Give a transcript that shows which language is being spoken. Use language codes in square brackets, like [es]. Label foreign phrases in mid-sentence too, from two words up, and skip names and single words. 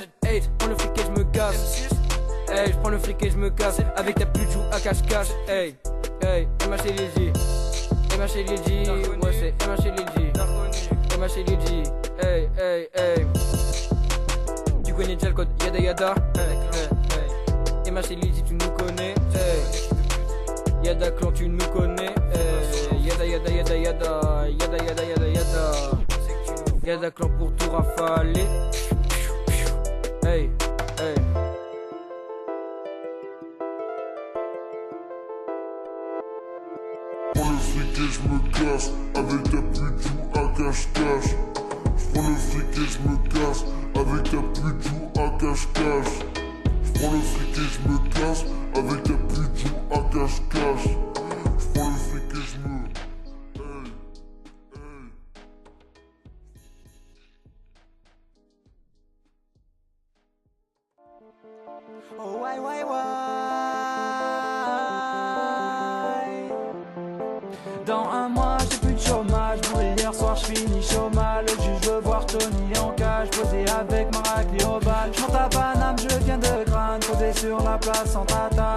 [fr] Hey, prends le fric et je me casse. Hey, je prends le fric et je me casse avec ta pute joue à cache-cache. Hey, hey, MHLG, MHLG, ouais c'est MHLG, MHLG. Hey, hey, hey. Tu connais déjà le code [en] yada yada. [fr] Hey, hey, hey. MHLG tu nous connais. Hey. Yada clan tu nous connais. Yada yada yada yada yada yada yada yada. Yada clan pour tout rafaler. Hey, hey. Prends le fric et je me casse avec ta pute joue à cache-cache. J'prends le fric et je me casse avec ta pute joue à cache-cache. J'prends le fric et je me casse avec ta pute joue à cache-cache. J'prends le fric et je me... Hey, hey. [en] Oh why why why. [fr] Dans un mois j'ai plus de chômage. Bourré hier soir je finis chômage. Le juge veut voir Tony en cage, posé avec Maracli au bal. J'monte à Paname, je viens de Grande, posé sur la place en tatane.